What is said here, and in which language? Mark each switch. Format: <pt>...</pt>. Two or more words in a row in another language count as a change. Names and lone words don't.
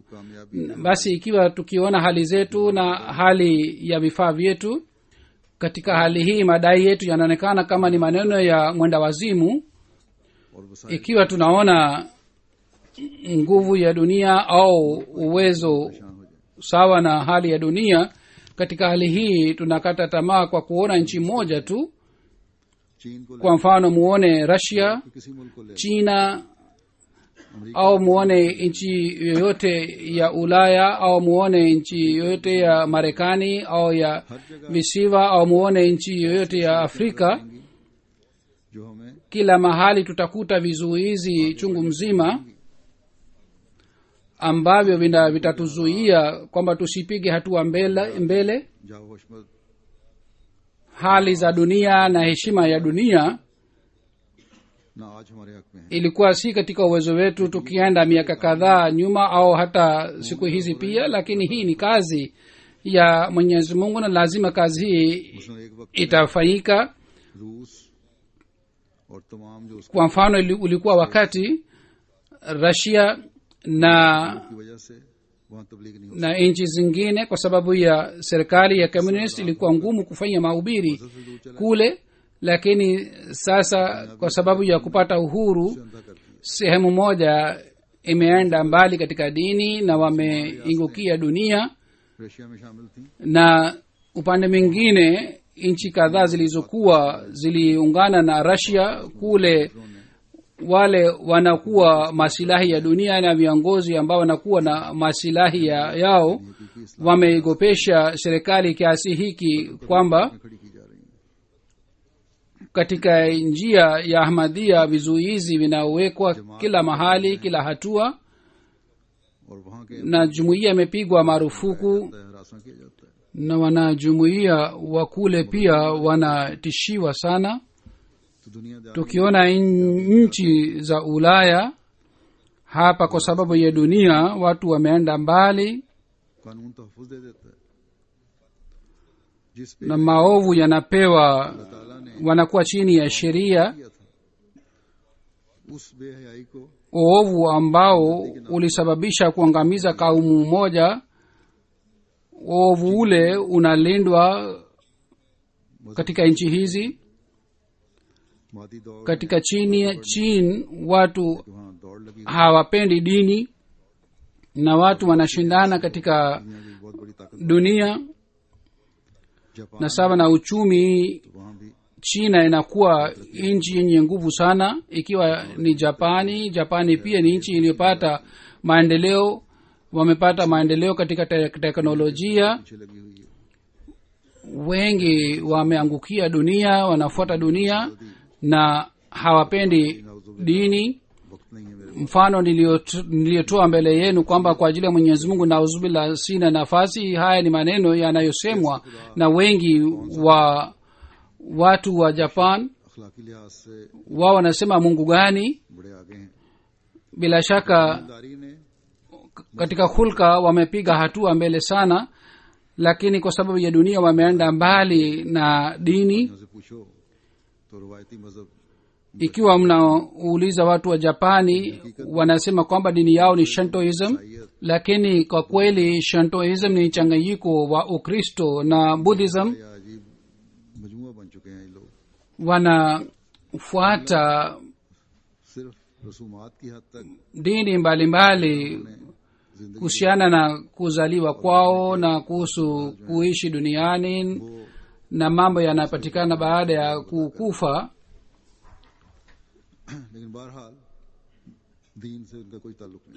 <ur>कामयाबी</ur> <sw>Basi ikiwa tukiona hali zetu na hali ya vifaa vyetu, katika hali hii madai yetu yanaonekana kama ni maneno ya mwenda wazimu.</sw> <ur>اور وسائل</ur> <sw>Ikiwa tunaona nguvu ya dunia au uwezo</sw> <ur>ہو جائے,</ur> <sw>sawa na hali ya dunia, katika hali hii tunakata tamaa kwa kuona nchi moja tu.</sw> <ur>چین کو لے</ur> <sw>Kwa mfano muone Russia,</sw> <ur>کسی ملک کو لے</ur> <sw>China, au muone nchi yoyote ya Ulaya, au muone nchi yoyote ya Marekani au ya visiwa, au muone nchi yoyote ya Afrika,</sw> <ur>جو ہمیں</ur> <sw>kila mahali tutakuta vizuizi chungu mzima ambavyo vitatuzuia kwamba tusipige hatua mbele.</sw> <ur>جاؤ حشمت</ur> <sw>Hali za dunia na heshima ya dunia</sw> <ur>نہ آج ہمارے حق میں ہے,</ur> <sw>ilikuwa si katika uwezo wetu tukienda miaka kadhaa nyuma au hata siku hizi pia, lakini hii ni kazi ya mwenyezi mungu na lazima kazi hii</sw> <ur>اس نے ایک وقت</ur> <sw>itafanyika.</sw> <ur>روس اور تمام جو اس کی</ur> <sw>Kwa mfano ulikuwa wakati Russia na</sw> <ur>وجہ سے وہاں تبلیغ نہیں ہو</ur> <sw>na nchi zingine kwa sababu ya serikali ya communist ilikuwa ngumu kufanya mahubiri kule, lakini sasa kwa sababu ya kupata uhuru</sw> <ur>اندھا کرتی ہے.</ur> <sw>sehemu moja imeenda mbali katika dini na wameingukia dunia,</sw> <ur>رشیا میں شامل تھی,</ur> <sw>na upande mwingine nchi kadhaa zilizokuwa ziliungana na Russia kule, wale wanakuwa masilahi ya dunia na viongozi ambao wanakuwa na masilahi yao wameigopesha serikali kiasi hiki kwamba</sw> <ur>کھڑی کی جا رہی ہے.</ur> <sw>katika njia ya Ahmadiyya vizuizi vinawekwa kila mahali, kila hatua,</sw> <ur>اور وہاں کے</ur> <sw>na jumuiya imepigwa marufuku,</sw> <ur>ہراسا کیا جاتا ہے.</ur> <sw>na wanajumuiya wa kule pia wanatishiwa sana.</sw> <ur>تو دنیاداری</ur> <sw>Tukiona nchi za Ulaya hapa, kwa sababu ya dunia watu wameenda mbali</sw> <ur>قانون تحفظ دے دیتا ہے، جس پہ</ur> <sw>na maovu yanapewa,</sw> <ur>تعالیٰ نے</ur> <sw>wanakuwa chini ya sheria.</sw> <ur>کیا تھا، اس بے حیائی کو</ur> <sw>Uovu ambao ulisababisha kuangamiza kaumu moja, uovu ule unalindwa katika nchi hizi.</sw> <ur>مادی دوڑ</ur> <sw>Katika China watu</sw> <ur>وہاں دوڑ لگی,</ur> <sw>hawapendi dini na watu wanashindana katika</sw> <ur>دنیا کی بہت بڑی طاقت</ur> <sw>dunia,</sw> <ur>जापान</ur> <sw>na sawa na uchumi</sw> <ur>وہاں بھی</ur> <sw>China inakuwa nchi yenye nguvu sana. Ikiwa ni Japani pia ni nchi iliyopata maendeleo, wamepata maendeleo katika teknolojia.</sw> <ur>پیچھے لگی ہوئی ہے.</ur> <sw>Wengi wameangukia dunia, wanafuata dunia na hawapendi dini.</sw> <ur>وقت نہیں ہے میرے</ur> <sw>Mfano niliyotoa mbele yenu kwamba kwa ajili ya Mwenyezi Mungu nauzubillah sina nafasi. Haya ni maneno yanayosemwa na wengi wa watu wa Japan.</sw> <ur>اخلاقی لحاظ سے</ur> <sw>Wao wanasema Mungu gani?</sw> <ur>بڑے آگے ہیں.</ur> <sw>Bila shaka</sw> <ur>ایمانداری نے</ur> <sw>katika hulka wamepiga hatua mbele sana, lakini kwa sababu ya dunia wameenda mbali na dini.</sw> <ur>ان سے پوچھو تو روایتی مذہب</ur> <sw>Ikiwa mnauliza watu wa Japani, wanasema kwamba dini yao ni Shintoism, lakini kwa kweli Shintoism ni changanyiko wa Ukristo na Buddhism.</sw> <ur>یا عجیب مجموعہ بن چکے ہیں یہ لوگ.</ur> <sw>Wanafuata</sw> <ur>صرف رسومات کی حد تک</ur> <sw>dini mbalimbali</sw> <ur>जिंदगी</ur> <sw>kuhusiana na kuzaliwa kwao na kuhusu kuishi duniani na mambo yanayopatikana baada ya kukufa.</sw> <ur>لیکن بہرحال دین سے ان کا کوئی تعلق نہیں.</ur>